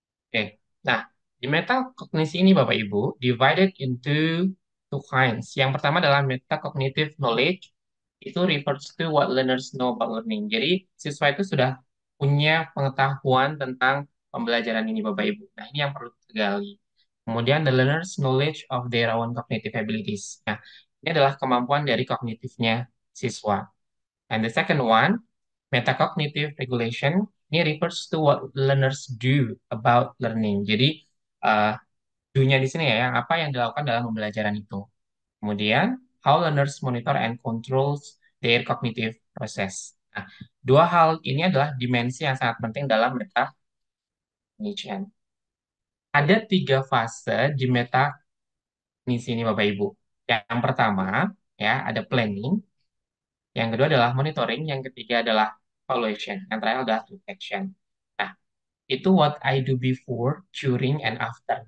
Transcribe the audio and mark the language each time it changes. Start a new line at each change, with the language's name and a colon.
Indonesian: Oke, nah di metakognisi ini Bapak Ibu
English: divided into two kinds.
Indonesian: Yang pertama adalah
English: metacognitive knowledge,
Indonesian: itu
English: refers to what learners know about learning.
Indonesian: Jadi siswa itu sudah punya pengetahuan tentang pembelajaran ini Bapak Ibu. Nah ini yang perlu digali. Kemudian
English: the learners knowledge of their own cognitive abilities.
Indonesian: Nah ini adalah kemampuan dari kognitifnya siswa.
English: And the second one, metacognitive regulation,
Indonesian: ini
English: refers to what learners do about learning.
Indonesian: Jadi, uh, do-nya di sini ya, yang apa yang dilakukan dalam pembelajaran itu. Kemudian,
English: how learners monitor and controls their cognitive process.
Indonesian: Nah, dua hal ini adalah dimensi yang sangat penting dalam metacognition. Ada 3 fase di metakognisi ini, Bapak Ibu. Yang pertama, ya, ada planning. Yang kedua adalah monitoring, yang ketiga adalah evaluation, yang terakhir adalah reflection. Nah, itu
English: what I do before, during, and after.